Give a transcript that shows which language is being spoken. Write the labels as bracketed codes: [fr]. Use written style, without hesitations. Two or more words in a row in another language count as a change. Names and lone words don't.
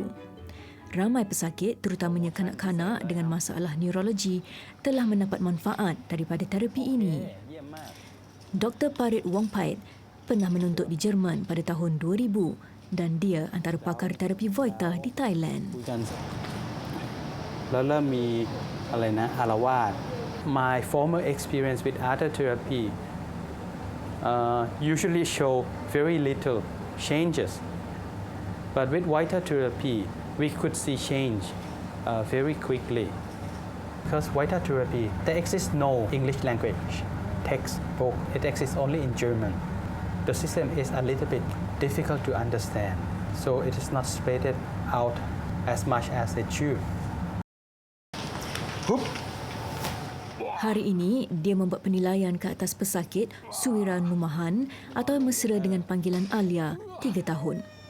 [ms] Ramai pesakit, terutamanya kanak-kanak dengan masalah neurologi, telah mendapat manfaat daripada terapi ini. Dr. Parit Wongpait pernah menuntut di Jerman pada tahun 2000 dan dia antara pakar terapi Voita di Thailand. [th] แล้วเริ่มมีอะไรนะอาละวาด [en] My former experience with other therapy usually show very little changes, but with Voita therapy we could see change very quickly. Because Voita therapy there exists no English language textbook. It exists only in German. The system is a little bit difficult to understand, so it is not spread out as much as it should. [ms] Hari ini, dia membuat penilaian ke atas pesakit Suwira Numahan atau mesra dengan panggilan Alia, 3 tahun.